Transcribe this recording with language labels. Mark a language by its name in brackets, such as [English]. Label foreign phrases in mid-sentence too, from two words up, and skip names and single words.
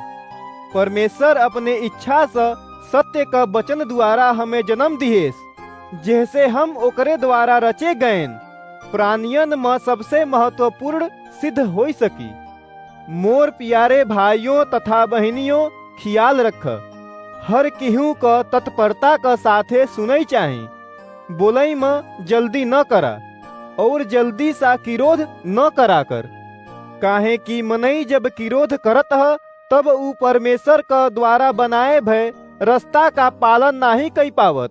[Awadhi] परमेश्वर अपने इच्छा से सत्य का वचन द्वारा हमें जन्म दिएस, जैसे हम ओकरे द्वारा रचे गएन प्राणियन में सबसे महत्वपूर्ण सिद्ध हो सकी। मोर प्यारे भाइयों तथा बहनियों, ख्याल रख, हर केहू का तत्परता का साथे सुनई चाही। बोलई में जल्दी न करा और जल्दी सा किरोध न करा कर। काहे कि मनई जब किरोध करत ह तब उ परमेश्वर का द्वारा बनाए भय रास्ता का पालन नहीं कर पावत।